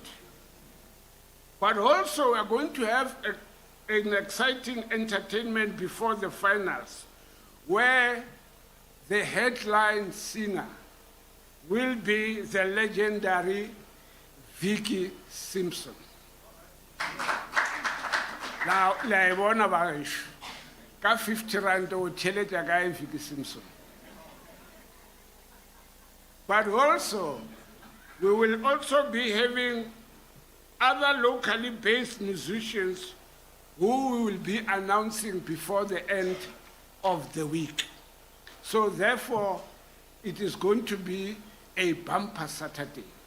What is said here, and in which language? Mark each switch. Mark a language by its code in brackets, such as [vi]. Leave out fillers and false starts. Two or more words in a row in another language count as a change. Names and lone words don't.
[en] But also we are going to have an exciting entertainment before the finals, where the headline singer will be the legendary Vicky Simpson. Now, I want to 50 rand [nso] o tšhelete ka [en] Vicky Simpson. But also, we will also be having other locally based musicians who we will be announcing before the end of the week. So therefore, it is going to be a bumper Saturday.